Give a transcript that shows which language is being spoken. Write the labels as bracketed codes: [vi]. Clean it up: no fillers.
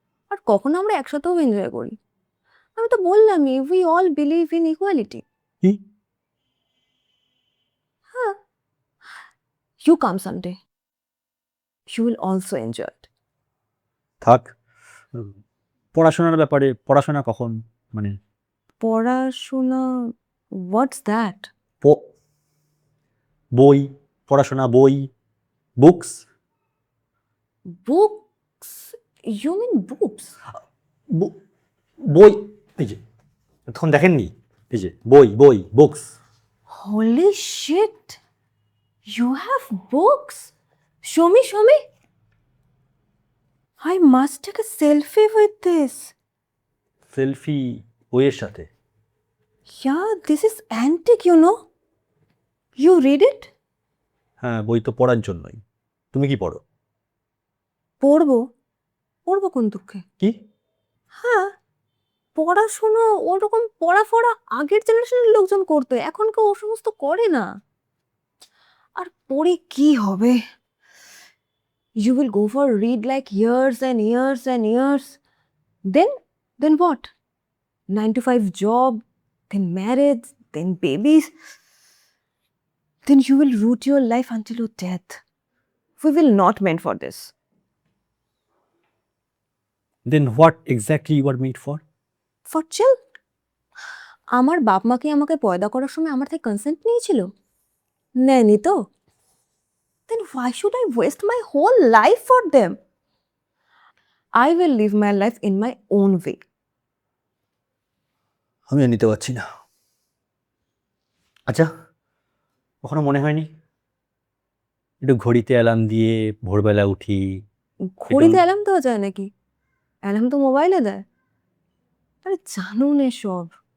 [bn] আর কখনো আমরা একসাথেও এনজয় করি। আমি তো বললামই, [en] We all believe in equality. [bn] কি? [en] You come Sunday. You will also enjoy it. [bn] থাক, পড়াশোনার ব্যাপারে পড়াশোনা কখন মানে পড়াশোনা, [en] what's that? [bn] বই, পড়াশোনা, বই, books. [en] Books? You mean boobs? [bn] বই, এই যে তখন দেখেননি, এই যে বই বই books. [en] Holy shit! You have books? Show me, show me. I must take a selfie with this. Selfie বইয়ের সাথে? Yeah, this is antique, you know. You read it? [bn] হ্যাঁ, বই তো পড়ার জন্যই। তুমি কি পড়ো? পড়বো? পড়বো কোন দুঃখে? কি? হ্যাঁ, পড়াশুনো ওরকম পড়া আগের জেনারেশনের লোকজন করতো, এখন কেউ ও সমস্ত করে না। আর পড়ে কি হবে? [en] You will go for read like years and years and years. Then what? 9 to 5 job, then marriage, then babies. Then you will root your life until your death. We will not meant for this. Then what exactly you are made for? For chill. [bn] আমার বাপ মা কি আমাকে পয়দা করার সময় আমার থেকে কনসেন্ট নিয়েছিল? নেয়নি তো। [en] Then why should I waste my whole life for them? I will live my life in my own way. [bn] আমি আর নিতে পারছি না। আচ্ছা, কখনো মনে হয়নি একটু ঘড়িতে অ্যালার্ম দিয়ে ভোরবেলা উঠি? ঘড়িতে অ্যালার্ম দেওয়া যায় নাকি? অ্যালার্ম তো মোবাইলে দেয়। আরে জানুন এসব।